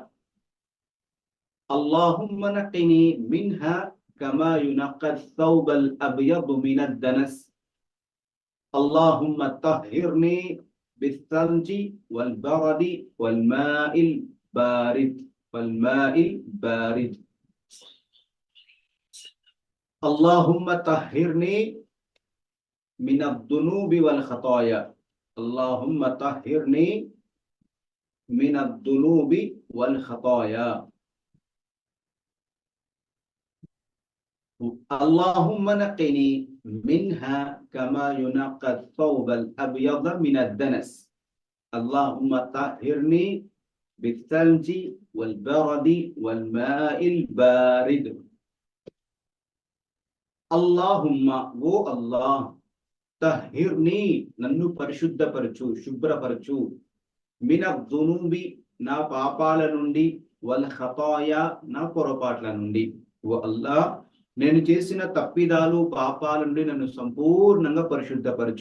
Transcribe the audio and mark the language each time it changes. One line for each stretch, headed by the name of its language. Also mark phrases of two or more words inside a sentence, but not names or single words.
Arabic: اللهم نقني منها كما ينقى الثوب الأبيض من الدنس، اللهم طهرني بالثلج والبرد والماء البارد. اللهم طهرني من الذنوب والخطايا، اللهم طهرني من الذنوب والخطايا، اللهم نقني منها كما ينقى الثوب الأبيض من الدنس، اللهم طهرني بالثلج والبرد والماء البارد.
Telugu: అల్లాహుమ్మ, ఓ అల్లాహ్, తహిర్ని, నన్ను పరిశుద్ధపరచు, శుభ్రపరచు, మినద్దునూబి, నా పాపాల నుండి,
Arabic: والخطايا,
Telugu: నా పొరపాట్ల నుండి. ఓ అల్లాహ్, నేను చేసిన తప్పిదాలు, పాపాల నుండి నన్ను సంపూర్ణంగా పరిశుద్ధపరచు.